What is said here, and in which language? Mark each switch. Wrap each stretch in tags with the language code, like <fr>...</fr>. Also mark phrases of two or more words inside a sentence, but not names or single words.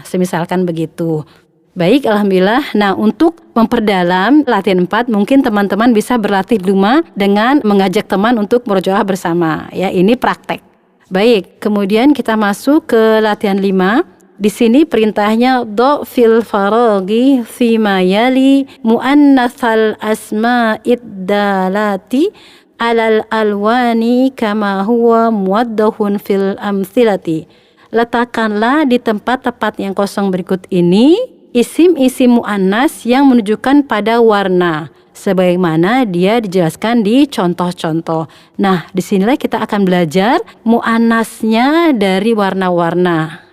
<id>Semisalkan begitu. Baik, alhamdulillah. Nah, untuk memperdalam latihan 4, mungkin teman-teman bisa berlatih di rumah dengan mengajak teman untuk murojaah bersama. Ya, ini praktek. Baik, kemudian kita masuk ke latihan 5. Di sini perintahnya</id> <ar>ضع في الفراغ فيما يلي مؤنث الأسماء الدالة على الألوان كما هو موضح في الأمثلة.</ar> <id>Letakkanlah di tempat-tempat yang kosong berikut ini isim-isim muannas yang menunjukkan pada warna sebagaimana dia dijelaskan di contoh-contoh. Nah, disinilah kita akan belajar muannasnya dari warna-warna.</id>